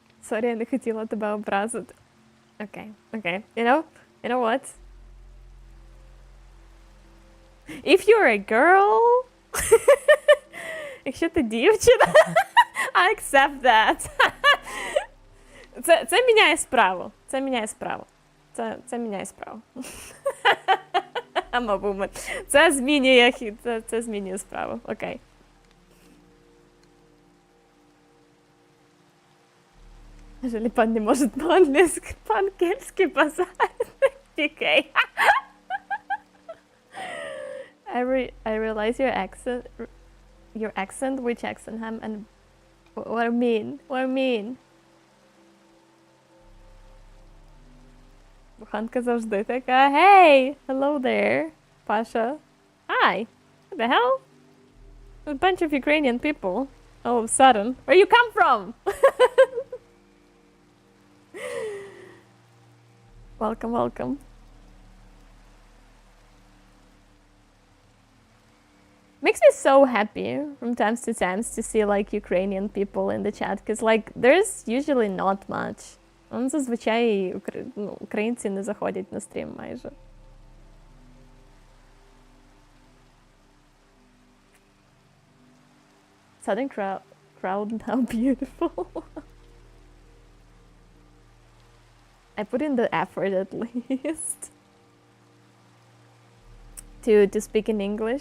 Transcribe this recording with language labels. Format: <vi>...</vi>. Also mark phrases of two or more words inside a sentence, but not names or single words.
<en>Sorry,</en> <uk>я не хотіла тебе образити.</uk> <en>Okay, okay. You know what? If you're a girl,</en> <uk>якщо ти дівчина,</uk> <en>I accept that.</en> <uk>Це міняє справу. Це міняє справу. Це міняє справу.</uk> <en>I'm a woman.</en> <uk>Це змінює хід. Це змінює справу. Окей. Жаль, пан не може по-англійськи базарити. Окей.</uk> <en>I realize your accent, which accent, and what I mean.</en> <uk>Буханка завжди така,</uk> <en>hey, hello there, Pasha. Hi, what the hell? A bunch of Ukrainian people, all of a sudden. Where you come from? Welcome, welcome. Makes me so happy from times to see like Ukrainian people in the chat, because like there's usually not much.</en> <uk>Зазвичай українці не заходять на стрім майже.</uk> <en>Southern crowd, how beautiful. I put in the effort at least to speak in English.</en>